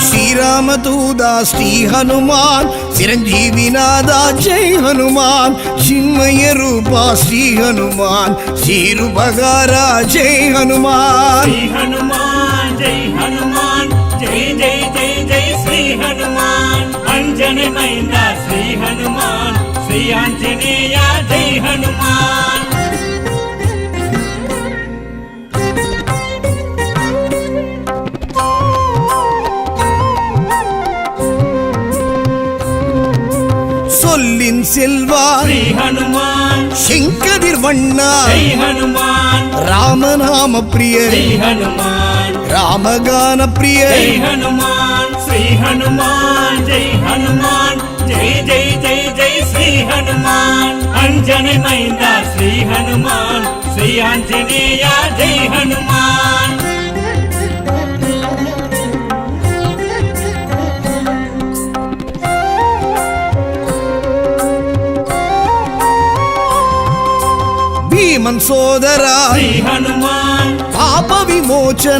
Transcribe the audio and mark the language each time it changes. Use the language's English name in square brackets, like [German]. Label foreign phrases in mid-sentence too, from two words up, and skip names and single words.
[Telugu] శ్రీరామదూదా శ్రీ హనుమాన్ చిరంజీవినాథ జై హనుమాన్ చిన్మయ రూప శ్రీ హనుమాన్ శ్రీరుబగారా జై హనుమాన్ శ్రీ హనుమాన్ జై హనుమాన్ జై జై జై జై శ్రీ హనుమాన్ అంజని మైందా శ్రీ హనుమాన్ శ్రీ ఆంజనేయ జై హనుమాన్ [Tamil] சொல்லின் செல்வா ஸ்ரீ ஹனுமான் செங்கதிர் வண்ணா ஜெய் ஹனுமான் ராமநாம பிரிய ஸ்ரீ ஹனுமான் ராமகான பிரிய ஜெய் ஹனுமான் ஸ்ரீ ஹனுமான் ஜெய் ஹனுமான் ஜெய் ஜெய் ஜெய் ஜெய் ஸ்ரீ ஹனுமான் அஞ்சனை மைந்தா ஸ்ரீ ஹனுமான் ஸ்ரீ ஆஞ்சநேய ஜெய் ஹனுமான் [Telugu] భీమన్ సోదరా శ్రీ హనుమాన్ పాప విమోచన